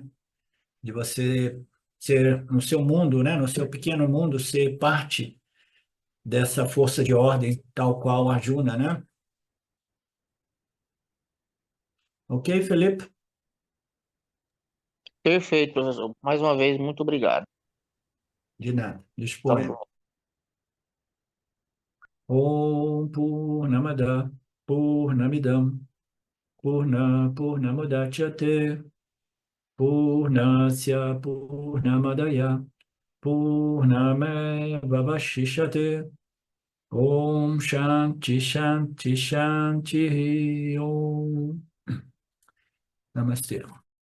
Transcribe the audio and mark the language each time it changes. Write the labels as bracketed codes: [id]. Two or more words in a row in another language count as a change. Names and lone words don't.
[pt] De você ser, no seu mundo, né, no seu pequeno mundo, ser parte dessa força de ordem, tal qual a Arjuna, né? Ok, Felipe? Perfeito, professor. Mais uma vez, muito obrigado. De nada, Tá disponha. bom. [sa] ॐ पूर्णमदः पूर्णमिदं पूर्णमुदच्यते पूर्णस्य पूर्णमादाय पूर्णमेवावशिष्यते ॐ शान्तिः शान्तिः शान्तिः ॐ नमस्ते.